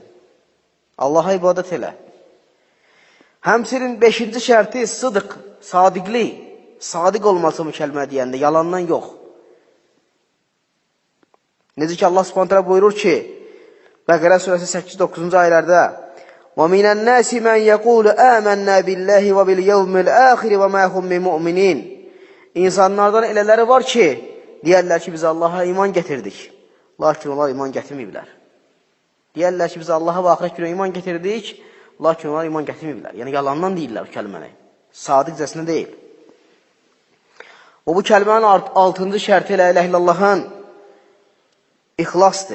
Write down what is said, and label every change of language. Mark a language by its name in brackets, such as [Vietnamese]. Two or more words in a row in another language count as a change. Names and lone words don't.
[Azerbaijani] Allaha ibadət elə. Həmçinin 5-ci şərti sıdıq, sadiqlik. Sadiq olması bu kəlmə deyəndə, yalandan yox. Necə ki, Allah Subhanahu buyurur ki, Bəqərə surəsi 8-9-cu ayələrdə [Arabic] وَمِنَ النَّاسِ مَنْ يَقُولُ آمَنَّا بِاللَّهِ وَبِالْيَوْمِ الْآخِرِ وَمَا هُمْ بِمُؤْمِنِينَ [Azerbaijani] İnsanlardan elələri var ki, deyərlər ki, biz Allaha iman gətirdik. Lakin onlar iman gətirməyiblər. Deyərlər ki, biz Allaha və axirət günə iman gətirdik. Lakin onlar iman gətirməyiblər. Yəni, yalandan deyirlər bu kəlməni. Sadiqcəsinə deyil. O, bu kəlmənin 6-cı şərti [Arabic] لا إله إلا الله [Azerbaijani] ixlasdır.